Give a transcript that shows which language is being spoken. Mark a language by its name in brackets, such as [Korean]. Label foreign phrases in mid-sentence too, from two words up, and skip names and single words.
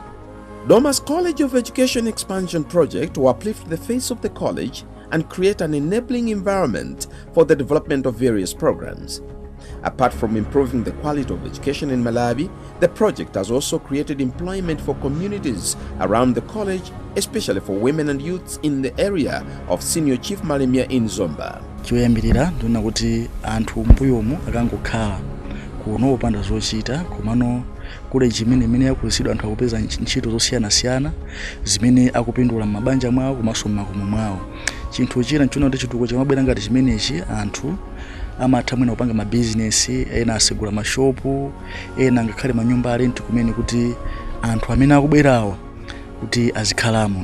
[English] Domasi College of Education Expansion Project will uplift the face of the college and create an enabling environment for the development of various programs. Apart from improving the quality of education in Malawi, the project has also created employment for communities around the college, especially for women and youths in the area of Senior Chief Malimia in Zomba. [Nyanja] Choyambirira ndona kuti anthu mbuyomu akangokhala kuno opanda zochita komano kule chimene yakulisidwa anthu akupeza ntchito zosiyana-siyana zimene akupindula mabanja mwawo komanso m'makomo mwawo. Chinthu china nchona kuti chituko chamabwera ngati chimenechi anthu amatha mwina kupanga mabizinesi, ena asegula mashopu, ena ngakhale manyumba alenti kumene kuti anthu amene akubwerawa kuti azikhalamo.